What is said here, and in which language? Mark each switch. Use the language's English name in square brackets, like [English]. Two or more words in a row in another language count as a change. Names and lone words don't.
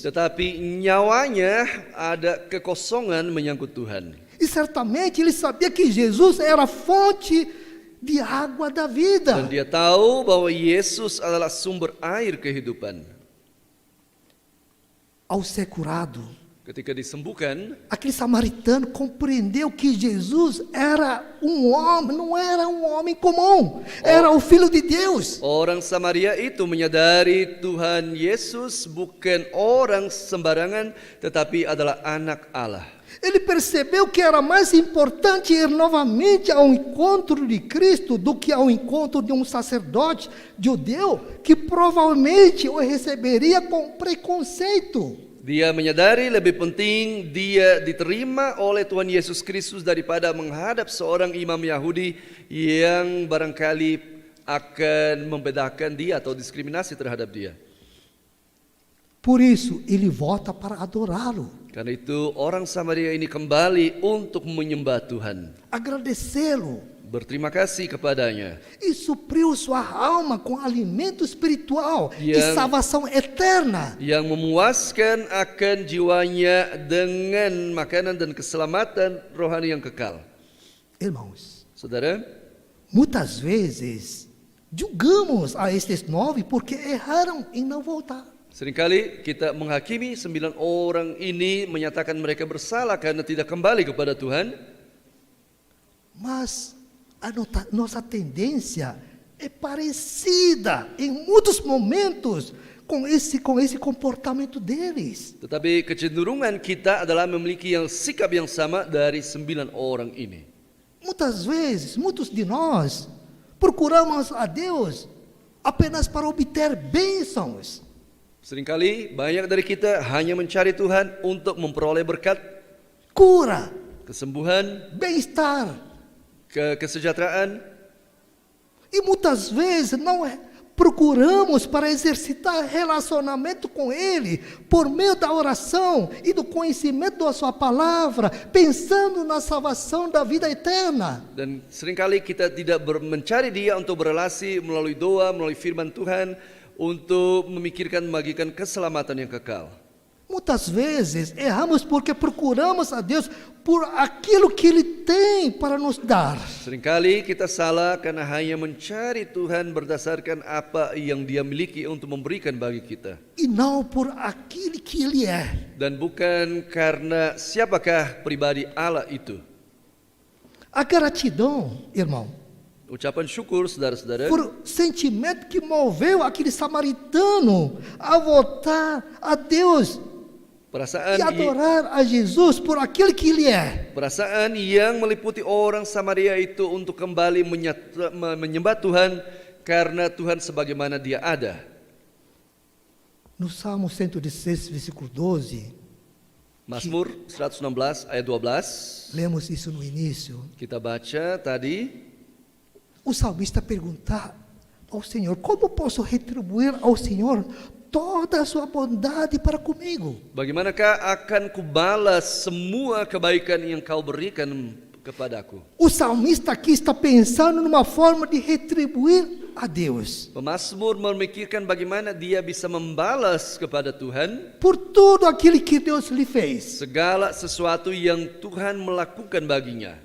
[Indonesian] tetapi nyawanya ada kekosongan menyangkut Tuhan. [Portuguese] E certamente ele sabia que Jesus era a fonte de água da [Indonesian] Dan vida. dia tahu bahwa Yesus adalah sumber air kehidupan. [Portuguese] Ao ser curado, [Indonesian] Ketika disembuhkan, [Portuguese] aquele samaritano compreendeu que Jesus era um homem, não era um homem comum, era o Filho de Deus. [Indonesian] orang Samaria itu menyadari Tuhan Yesus bukan orang sembarangan, tetapi adalah anak Allah. [Portuguese] Ele percebeu que era mais importante ir novamente ao encontro de Cristo do que ao encontro de um sacerdote judeu que provavelmente o receberia com preconceito. [Indonesian] Dia menyadari lebih penting dia diterima oleh Tuhan Yesus Kristus daripada menghadap seorang imam Yahudi yang barangkali akan membedakan dia atau diskriminasi terhadap dia. [Portuguese] Por isso, ele volta para adorá-lo, [Indonesian] Karena itu orang Samaria ini kembali untuk menyembah Tuhan, [Portuguese] agradecê-lo [Indonesian] berterima kasih kepadanya, [Portuguese] e supriu sua alma com alimento espiritual e [Indonesian] Yang- [Portuguese] salvação eterna. [Indonesian] yang memuaskan akan jiwanya dengan makanan dan keselamatan rohani yang kekal. [Portuguese] Irmãos, [Indonesian] Saudara, [Portuguese] muitas vezes julgamos a estes 9 porque erraram em não voltar. [Indonesian] seringkali kita menghakimi 9 orang ini, menyatakan mereka bersalah karena tidak kembali kepada Tuhan. [Portuguese] Mas a nossa tendência é parecida em muitos momentos com esse comportamento deles. [Indonesian] Tetapi kecenderungan kita adalah memiliki sikap yang sama dari 9 orang ini. [Portuguese] Muitas vezes, muitos de nós procuramos a Deus apenas para obter bênçãos. [Indonesian] Seringkali banyak dari kita hanya mencari Tuhan untuk memperoleh berkat, [Portuguese] Cura, [Indonesian] kesembuhan, [Portuguese] bem-estar. [Indonesian] kesejahteraan. [Portuguese] E muitas vezes não procuramos para exercitar relacionamento com Ele por meio da oração e do conhecimento da Sua palavra, pensando na salvação da vida eterna. [Indonesian] Dan seringkali kita tidak mencari dia untuk berelasi melalui doa, melalui firman Tuhan, untuk memikirkan membagikan keselamatan yang kekal. [Portuguese] Muitas vezes erramos porque procuramos a Deus por aquilo que Ele tem para nos dar. [Indonesian] Seringkali kita salah karena hanya mencari Tuhan berdasarkan apa yang Dia miliki untuk memberikan bagi kita, [Portuguese] E não por aquilo que Ele é. [Indonesian] dan bukan karena siapakah pribadi Allah itu. [Portuguese] A gratidão, irmão, [Indonesian] Ucapan syukur, saudara-saudara, [Portuguese] por sentimento que moveu aquele samaritano a voltar a Deus [Indonesian] perasaan [Portuguese] e adorar a Jesus por aquilo que Ele é. [Indonesian] perasaan yang meliputi orang Samaria itu untuk kembali menyembah Tuhan karena Tuhan sebagaimana Dia ada. [Portuguese] No Salmo 116, versículo 12, [Indonesian] Mazmur 116 ayat 12, [Portuguese] lemos isso no início. [Indonesian] kita baca tadi, [Portuguese] O salmista pergunta ao Senhor: como posso retribuir ao Senhor toda a sua bondade para comigo? [Indonesian] bagaimanakah akan kubalas semua kebaikan yang kau berikan kepadaku. [Portuguese] O salmista aqui está pensando numa forma de retribuir a Deus [Indonesian] Pemazmur memikirkan bagaimana dia bisa membalas kepada Tuhan [Portuguese] por tudo aquilo que Deus lhe fez. [Indonesian] segala sesuatu yang Tuhan melakukan baginya.